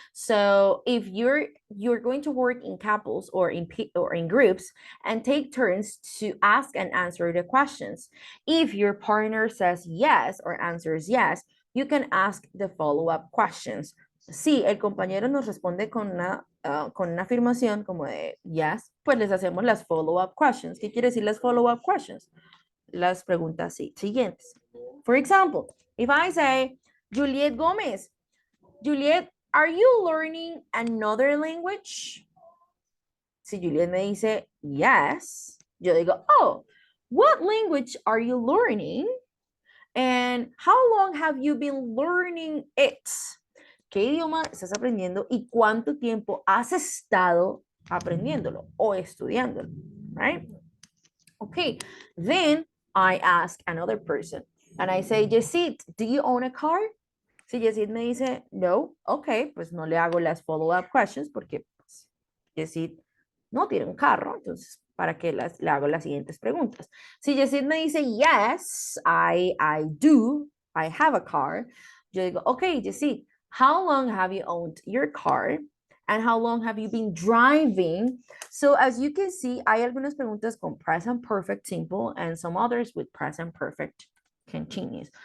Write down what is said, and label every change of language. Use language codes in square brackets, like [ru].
[en] So if you're going to work in couples or in groups and take turns to ask and answer the questions. If your partner says yes or answers yes, you can ask the follow-up questions. [es] Si el compañero nos responde con una afirmación como de yes, pues les hacemos las follow-up questions. ¿Qué quiere decir las follow-up questions? Las preguntas siguientes. [en] For example, if I say, Juliet Gomez, Juliet, are you learning another language? [es] Si Juliet me dice yes, yo digo, [en] oh, what language are you learning? And how long have you been learning it? [es] ¿Qué idioma estás aprendiendo y cuánto tiempo has estado aprendiéndolo o estudiándolo? [en] Right? Okay, then I ask another person and I say, Yesid, do you own a car? [es] Si Yesid me dice, no, ok, pues no le hago las follow-up questions porque pues, Yesid no tiene un carro, entonces, ¿para qué le hago las siguientes preguntas? Si Yesid me dice, [en] yes, I do, I have a car, [es] yo digo, [en] ok, Yesid, how long have you owned your car? And how long have you been driving? So as you can see, [es] hay algunas preguntas con [en] present perfect simple and some others with present perfect continuous.